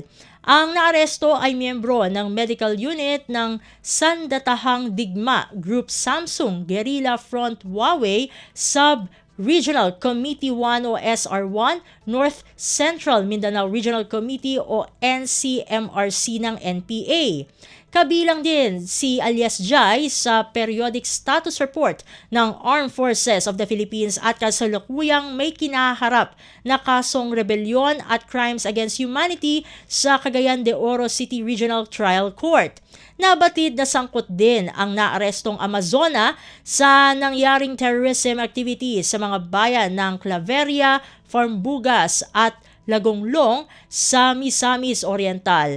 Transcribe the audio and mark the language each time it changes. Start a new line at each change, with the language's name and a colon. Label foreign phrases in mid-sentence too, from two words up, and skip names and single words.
Filipino: Ang naaresto ay miyembro ng medical unit ng Sandatahang Digma Group Samsung Guerrilla Front Huawei Sub-Regional Committee 1 o SR1, North Central Mindanao Regional Committee o NCMRC ng NPA. Kabilang din si alias Jai sa
English: periodic status report
Filipino: ng Armed Forces of the Philippines at kasalukuyang may kinaharap na kasong rebellion at
English: crimes against humanity
Filipino: sa Cagayan de Oro City Regional Trial Court. Nabatid na sangkot din ang naarestong Amazona sa nangyaring
English: terrorism activities
Filipino: sa mga bayan ng Claveria, Farmbugas at Lagonglong sa Misamis Oriental.